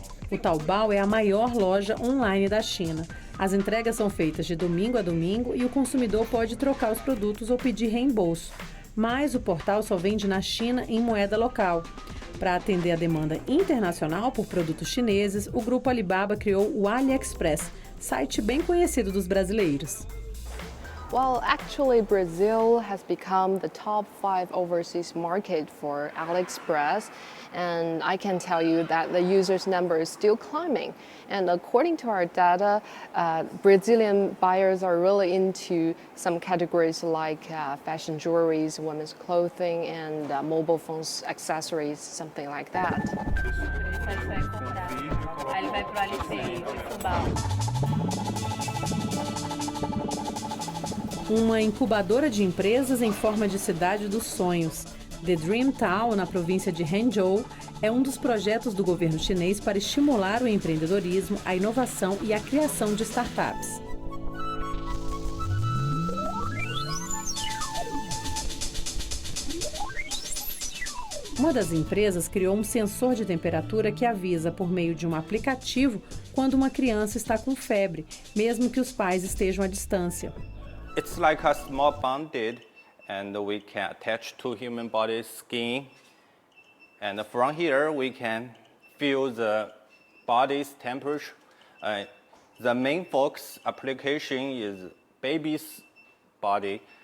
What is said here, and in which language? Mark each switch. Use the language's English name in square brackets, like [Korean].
[Portuguese] O Taobao é a maior loja online da China. As entregas são feitas de domingo a domingo e o consumidor pode trocar os produtos ou pedir reembolso. Mas o portal só vende na China em moeda local. Para atender a demanda internacional por produtos chineses, o grupo Alibaba criou o AliExpress, site bem conhecido dos brasileiros. [English] Well, actually, Brazil has become the top 5 overseas market for AliExpress, and I can tell you that the users' number is still climbing. And according to our data, Brazilian buyers are really into some categories like fashion jewelries, women's clothing, and mobile phones, accessories, something like that. [Portuguese] Aí ele vai pro Alipay, Difubal. Uma incubadora de empresas em forma de cidade dos sonhos. The Dream Town, na província de Hangzhou, é um dos projetos do governo chinês para estimular o empreendedorismo, a inovação e a criação de startups. Uma das empresas criou um sensor de temperatura que avisa por meio de um aplicativo quando uma criança está com febre, mesmo que os pais estejam à distância. [English] It's like a small band-aid, and we can attach to human body skin. And from here, we can feel the body's temperature. The main focus application is baby's body.